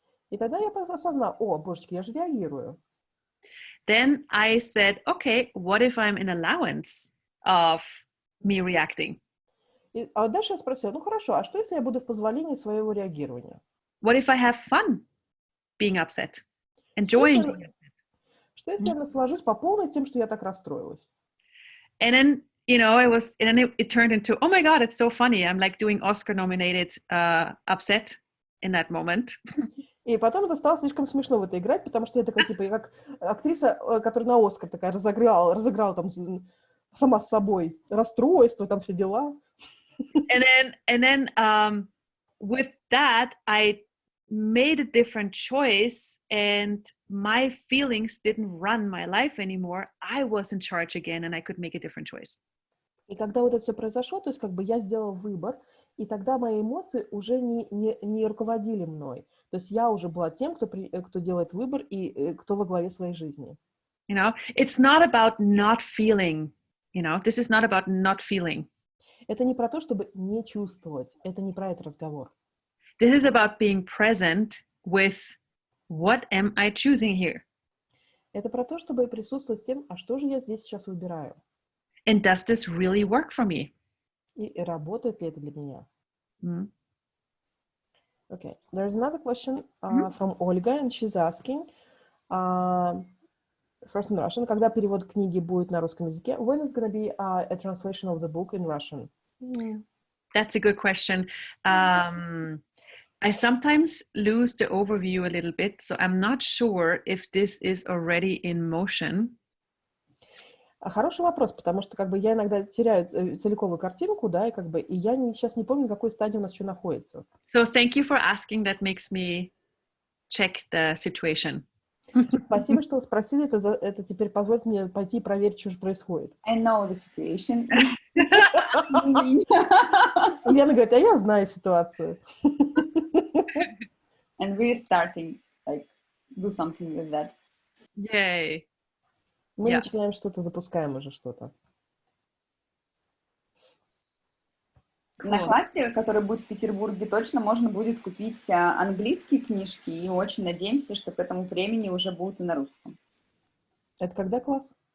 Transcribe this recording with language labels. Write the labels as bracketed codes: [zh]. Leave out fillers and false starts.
[ru] И тогда я осознала, божечки, я же реагирую. [en] Then I said, okay, what if I'm in allowance of me reacting? [ru] А дальше я спросила, ну хорошо, а что если я буду в позволении своего реагирования? [en] What if I have fun being upset, enjoying being upset? [ru] Что если я наслажусь по полной тем, что я так расстроилась? [en] And then it turned into, oh my God, it's so funny. I'm like doing Oscar-nominated upset in that moment. [ru] И потом это стало слишком смешно в это играть, потому что я такая, типа, я как актриса, которая на Оскар такая разыграла там сама с собой расстройство, там все дела. [en] And then with that, I made a different choice and my feelings didn't run my life anymore. I was in charge again and I could make a different choice. [ru] И когда вот это все произошло, то есть как бы я сделала выбор, и тогда мои эмоции уже не руководили мной. То есть я уже была тем, кто делает выбор и кто во главе своей жизни. [en] It's not about not feeling, this is not about not feeling. [ru] Это не про то, чтобы не чувствовать, это не про этот разговор. [en] This is about being present with what am I choosing here? [ru] Это про то, чтобы присутствовать с тем, а что же я здесь сейчас выбираю? [en] And does this really work for me? [ru] И работает ли это для меня? Mm-hmm. [en] Okay, there's another question from Olga, and she's asking, First in Russian. [ru] Когда перевод книги будет на русском языке? [en] When is going to be a translation of the book in Russian? That's a good question. I sometimes lose the overview a little bit, so I'm not sure if this is already in motion. [ru] Хороший вопрос, потому что как бы я иногда теряю целиковую картинку, да, и как бы и я сейчас не помню, в какой стадии у нас что находится. [en] So thank you for asking. That makes me check the situation. [ru] Спасибо, что вы спросили. Это теперь позволит мне пойти и проверить, что же происходит. [en] I know the situation. [ru] Лена говорит, а я знаю ситуацию. [en] And we're starting, like, do something with that. Yay. [ru] Мы Yeah. начинаем что-то, запускаем уже что-то. На классе, который будет в Петербурге, точно можно будет купить английские книжки, и очень надеемся, что к этому времени уже будут и на русском. Это когда класс?